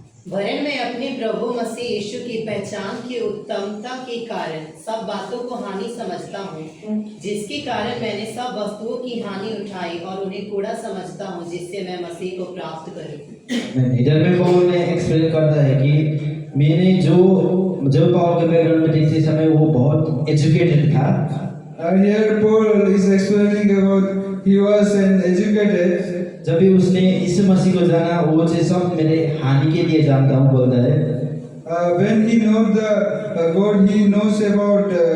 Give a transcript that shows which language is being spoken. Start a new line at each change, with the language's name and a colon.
Hindi: वरन मैं अपने प्रभु मसीह यीशु की पहचान की उत्तमता के कारण सब बातों को हानि समझता हूँ, जिसके कारण मैंने सब वस्तुओं की हानि उठाई और उन्हें कूड़ा समझता हूँ, जिससे मैं मसीह को प्राप्त करूँ। इधर में पौल ने एक्सप्लेन करता है कि मैंने जो पौल के बैकग्राउंड में देखते समय वो बहुत एजुकेटेड था।
English: Here Paul is explaining about he was an educated.
Hindi: जब भी उसने यीशु मसीह को जाना वो से सब मेरे हानि के लिए जानता हूँ बोलता है।
English: When he knows the God, he knows about